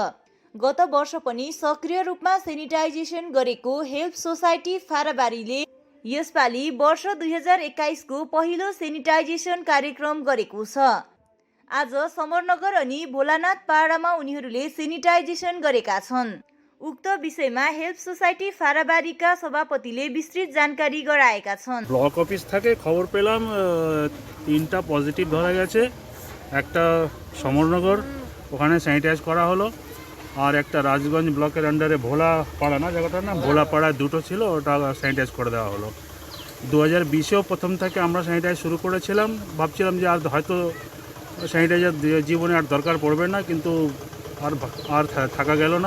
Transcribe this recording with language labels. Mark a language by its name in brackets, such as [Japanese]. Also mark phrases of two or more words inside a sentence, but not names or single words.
[Nepali] गत वर्ष पनि सक्रिय रूपमा सेनिटाइजेसन गरेको हेल्प सोसाइटी फाराबारीले यसपालि वर्ष 2021 को पहिलो सेनिटाइजेसन कार्यक्रम गरेको छ। आज समरनगर अनि भोलानाथपाडामा उनीहरूले सेनिटाइजेसन गरेका छन्। उक्त विषयमा हेल्प सोसाइटी फाराबारीका सभापतिले विस्तृत जानकारी गराएका छन्। [Bangla] ব্লক অফিস থেকে খবর পেলাম 3টা পজিটিভ ধরা গেছে। একটা সমরনগর, ওখানে স্যানিটাইজ করা হলো, আর একটা রাজগঞ্জ ব্লকের আন্ডারে ভোলাপাড়া না জায়গাটার নাম, ভোলাপাড়া দুটো ছিল, ওটা স্যানিটাইজ করে দেওয়া হলো। 2020-এও প্রথম থেকে আমরা স্যানিটাইজ শুরু করেছিলাম, ভাবছিলাম যে আর হয়তো স্যানিটাইজার জীবনে আর দরকার পড়বে না, কিন্তু আর থাকা গেল না।